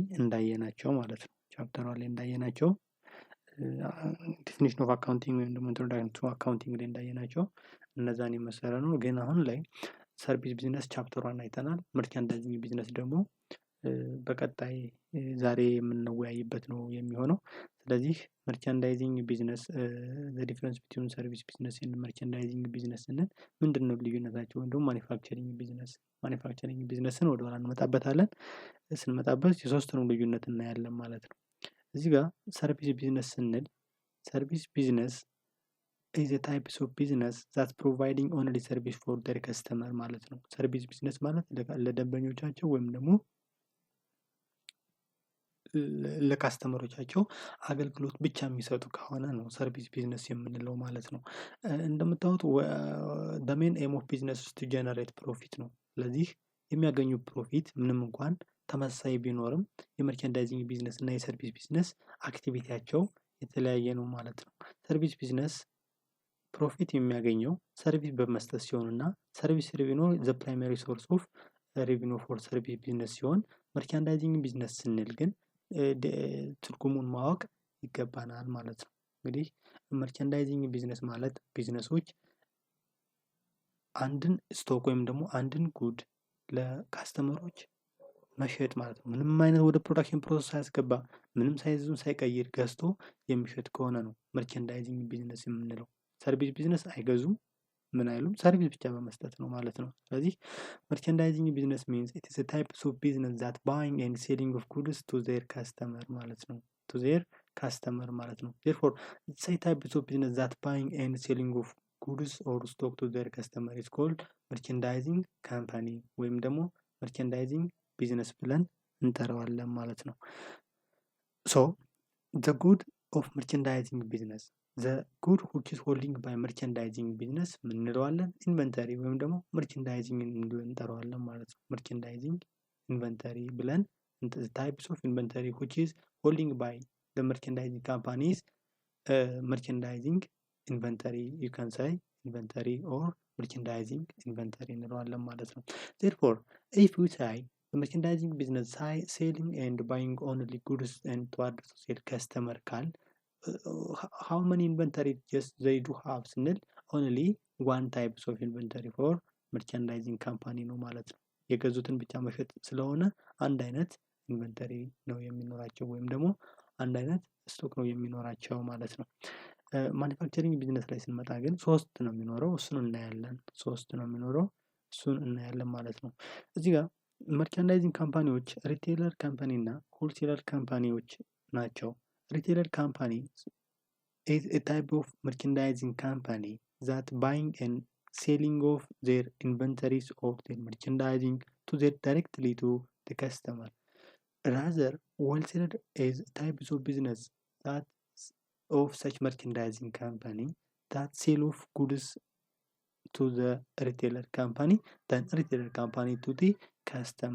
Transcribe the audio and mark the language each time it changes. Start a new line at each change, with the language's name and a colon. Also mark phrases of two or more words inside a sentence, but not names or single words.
Amharic: እንዳየናቸው ማለት ነው። ቻፕተር 1 ላይ እንዳየናቸው
English: definition of accounting
Amharic: ወይም ደግሞ
English: introduction to accounting
Amharic: ላይ እንዳየናቸው እነዛን የመሰለ ነው። ግን አሁን ላይ
English: service business
Amharic: ቻፕተር 1 አይተናል።
English: merchandising business
Amharic: ደግሞ በቀጣይ ዛሬ የምንወያይበት ነው የሚሆነው። ስለዚህ
English: merchandising business the difference between service business and merchandising business
Amharic: ስንል ምንድነው ልዩነታቸው? ወይም ደግሞ
English: manufacturing businessን
Amharic: ወደ ኋላ እንመጣበታለን። ስንመጣበት የሶስቱንም ልዩነት እናያለን ማለት ነው። እዚህ ጋር
English: service business
Amharic: ስንል
English: service business is a type of business that's providing only service for their customer
Amharic: ማለት ነው።
English: service business
Amharic: ማለት ለደንበኞቻቸው ወይም ደግሞ ለካስተመሮቻቸው አገልግሎት ብቻ የሚሰጡ ከሆነ ነው
English: service business
Amharic: የምንለው ማለት ነው። እንደምታዩት
English: the main aim of business is to generate profit
Amharic: ነው። ስለዚህ የሚያገኙ ፕሮፊት ምንም እንኳን ተመሳሳይ ቢኖርም
English: የmerchandising business
Amharic: እና
English: የservice business
Amharic: አክቲቪቲያቸው የተለያየ ነው ማለት ነው።
English: service business
Amharic: ፕሮፊት የሚያገኘው ሰርቪስ በመስጠት ሲሆንና
English: service revenue the primary source of revenue for service business
Amharic: ሲሆን
English: merchandising business
Amharic: ስንል ግን ትርጉሙን ማወቅ ይገባናል ማለት ነው። እንግዲህ
English: merchandising business
Amharic: ማለት ቢዝነሶች አንድን ስቶክ ወይም ደግሞ አንድን ጉድ ለካስተመሮች መሸጥ ማለት ነው። ምንም አይነት ወደ
English: production process
Amharic: ሳያስገባ ምንም ሳይዙን ሳይቀይር ገዝቶ የሚሸጥ ከሆነ ነው
English: merchandising business
Amharic: የምንለው። ሰርቪስ ቢዝነስ አይገዙም፣ ምን አይሉም፣ ሰርቪስ ብቻ በመስጠት ነው ማለት ነው። ስለዚህ
English: merchandising business means it is a type of business that buying and selling of goods to their customer
Amharic: ማለት ነው።
English: to their customer
Amharic: ማለት ነው።
English: therefore it's a type of business that buying and selling of goods or stock to their customer is called merchandising company
Amharic: ወይም ደግሞ
English: merchandising business
Amharic: ብለን እንጠራዋለን ማለት ነው።
English: so the good of merchandising business the good which is holding by merchandising business
Amharic: ምን እንለዋለን?
English: inventory
Amharic: ወይም ደግሞ
English: merchandising
Amharic: እንጠራዋለን ማለት ነው።
English: merchandising inventory ብለን types of inventory which is holding by the merchandising companies merchandising inventory you can say inventory or merchandising inventory
Amharic: እንለዋለን ማለት ነው።
English: therefore if we say the merchandising business selling and buying only goods and toward sell customer
Amharic: ካል
English: how many inventory just they do have
Amharic: ስንል
English: only one types of inventory for merchandising company
Amharic: ነው ማለት ነው። የገዙትን ብቻ መሸጥ ስለሆነ አንድ አይነት ኢንቨንተሪ ነው የሚኖራቸው ወይም ደግሞ አንድ አይነት ስቶክ ነው የሚኖራቸው ማለት ነው።
English: manufacturing business
Amharic: ላይ ስንመጣ ግን ሶስት ነው የሚኖረው፣ እሱን እናያለን ማለት ነው። እዚህ ጋር
English: merchandising companies retailer company እና wholesaler companies ናቸው። retailer company is a type of merchandising company that buying and selling of their inventories of their merchandising to their directly to the customer. Rather, wholesaler is a type of business that of such merchandising company that sell of goods to the retailer company than retailer company to the customer.